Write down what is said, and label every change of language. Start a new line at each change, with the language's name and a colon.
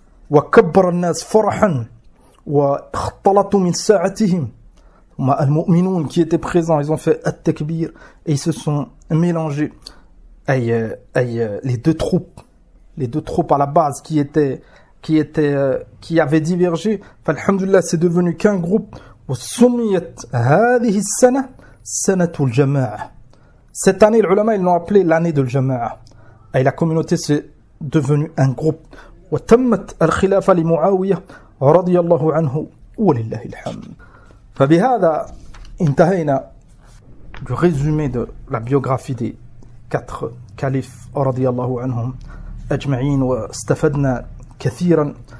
Arabic: وكبر الناس فرحا واختلطوا من ساعتهم.
French: Al-Mu'minoun qui étaient présents, ils ont fait at-takbir et ils se sont mélangés. Les deux troupes à la base qui avaient divergé. Alhamdulillah, c'est devenu qu'un groupe.
Arabic: وسميت هذه السنة سنة الجماعة.
French: Cette année, les ulama, ils l'ont appelé l'année de l'Jama'a. Et la communauté, c'est devenu un groupe.
Arabic: وتمت الخلافة لمعاوية رضي الله عنه ولله الحمد. فبهذا انتهينا
French: du résumé de la biographie des 4 califes
Arabic: رضي الله عنهم أجمعين, واستفدنا كثيرا.